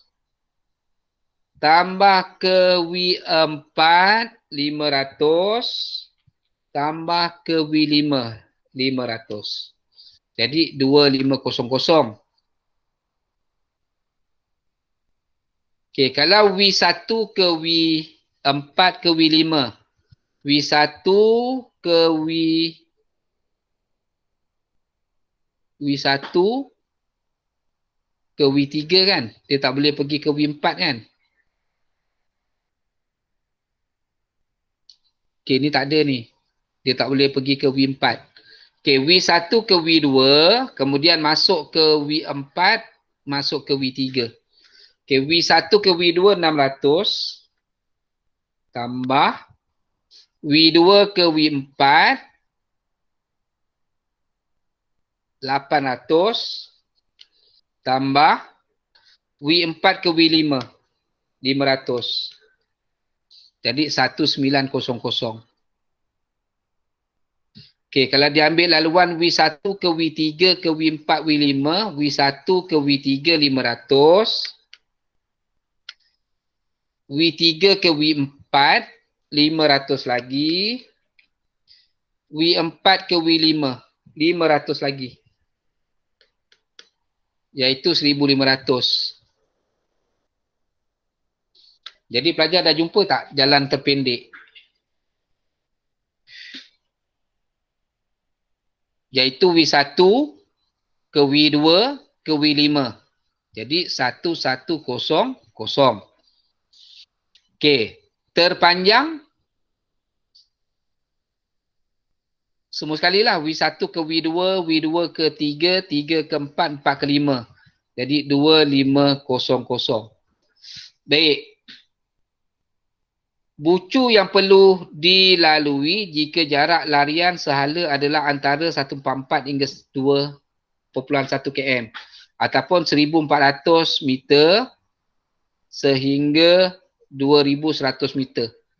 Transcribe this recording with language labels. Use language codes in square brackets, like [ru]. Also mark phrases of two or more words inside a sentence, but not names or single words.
[ms] Tambah ke W4 500. Tambah ke W5 500. Jadi 2500. Okey, kalau W1 ke W4 ke W5. W1 ke W1 ke W3 kan? Dia tak boleh pergi ke W4 kan? Okey, ni tak ada ni. Dia tak boleh pergi ke W4. Okey, W1 ke W2, kemudian masuk ke W4, masuk ke W3. Okey, W1 ke W2 600 tambah W2 ke W4 800 tambah W4 ke W5 500. Jadi 1900. Okey, kalau diambil laluan W1 ke W3 ke W4 W5, W1 ke W3 500. W3 ke W4 500 lagi. W4 ke W5 500 lagi. iaitu 1,500. Jadi pelajar dah jumpa tak jalan terpendek? Iaitu W1 ke W2 ke W5. Jadi 1,1,0,0. Okey. Terpanjang semua sekali lah. W1 ke W2, W2 ke 3, 3 ke 4, 4 ke 5. Jadi 2,5,0,0. Baik. Bucu yang perlu dilalui jika jarak larian sehala adalah antara 144 hingga 2.1 km ataupun 1,400 meter sehingga 2,100 meter.